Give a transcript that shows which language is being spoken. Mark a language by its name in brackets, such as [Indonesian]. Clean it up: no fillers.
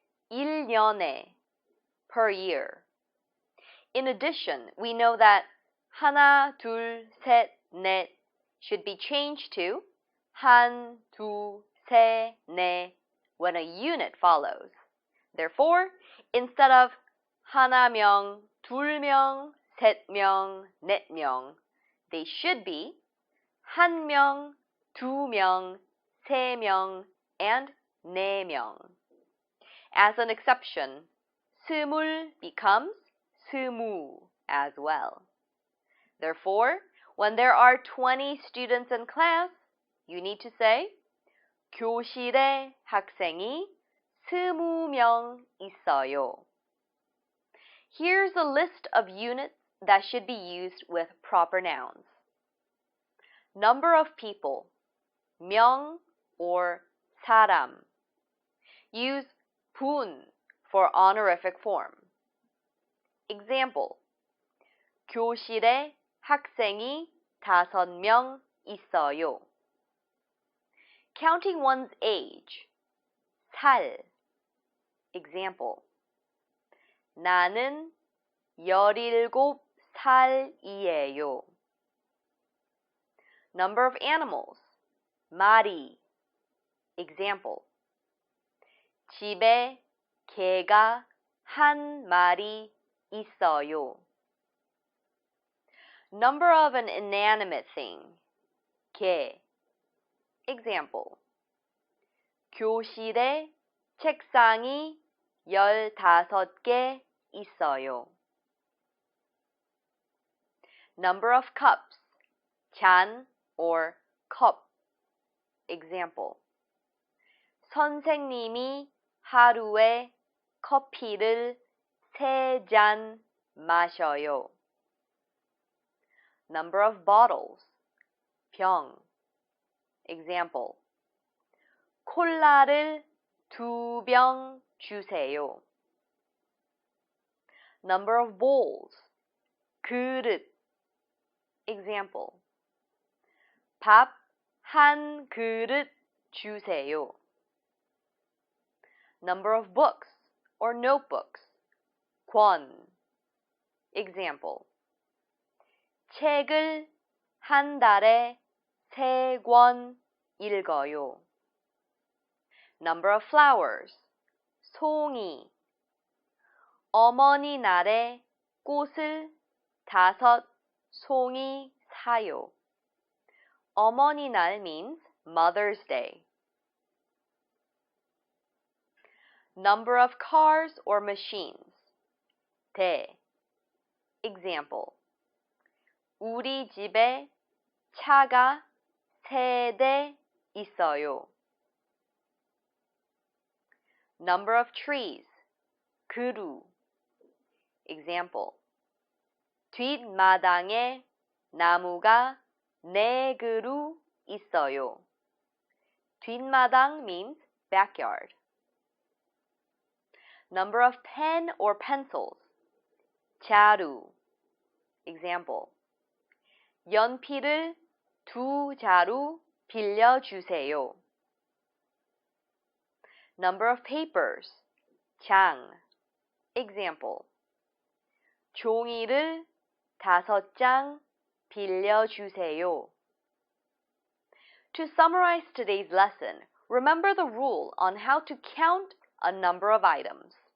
[English] 1년에, per year. In addition, we know that 하나, 둘, 셋, 넷 should be changed to 한, 두, 세, 네 when a unit follows. Therefore, instead of 하나명, 둘명, 셋명, 넷명, they should be 한명, 두명, 세명, and 네명. As an exception, 스물 becomes 스무 as well. Therefore, when there are 20 students in class, you need to say [Korean] 교실에 학생이 20명 있어요. [English] Here's a list of units that should be used with proper nouns. Number of people, 명 or 사람. Use 분 for honorific form. [Korean] Example, 교실에 학생이 5명 있어요. [English] Counting one's age, 살. Example, [Korean] 나는 17살이에요. [English] Number of animals, 마리. [Korean] Example, 집에 개가 1마리 있어요. [English] Number of an inanimate thing, 개. [Korean] Example, 교실에 책상이 15개 있어요. [English] Number of cups, 잔 or cup. [Korean] Example, 선생님이 하루에 커피를 3잔 마셔요. [English] Number of bottles, 병. Example, [Korean] 콜라를 2병 주세요. [English] Number of bowls, 그릇. [Korean] Example, 밥 1그릇 주세요. [English] Number of books or notebooks, 권. [Korean] Example, 책을 한 달에 3권 읽어요. [English] Number of flowers, 송이. [Korean] 어머니 날에 꽃을 5송이 사요. [English] 어머니 날 means Mother's Day. Number of cars or machines, 대. [Korean] Example, 우리 집에 차가 3대 있어요. [English] Number of trees, 그루. [Korean] Example, 뒷마당에 나무가 4그루 있어요. [English] 뒷마당 means backyard. Number of pen or pencils, 자루. [Korean] Example, 연필을 2자루 빌려주세요. [English] Number of papers, 장. [Korean] Example, 종이를 5장 빌려주세요. [English] To summarize today's lesson, remember the rule on how to count a number of items.